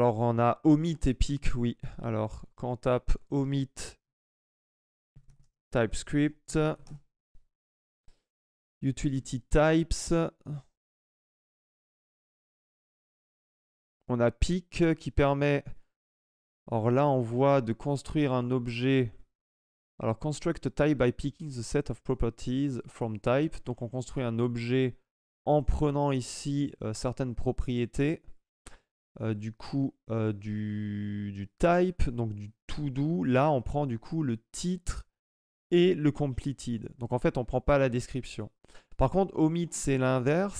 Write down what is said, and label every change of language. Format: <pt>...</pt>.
<fr>Alors on a omit et pick, oui. Alors quand on tape omit TypeScript, utility types, on a pick qui permet... Alors là on voit de construire un objet.</fr> <en>Alors construct a type by picking the set of properties from type.</en> <fr>Donc on construit un objet en prenant ici certaines propriétés. Du coup du type, donc du to-do. Là, on prend du coup le titre et le completed. Donc en fait, on ne prend pas la description. Par contre, omit, c'est l'inverse.</fr>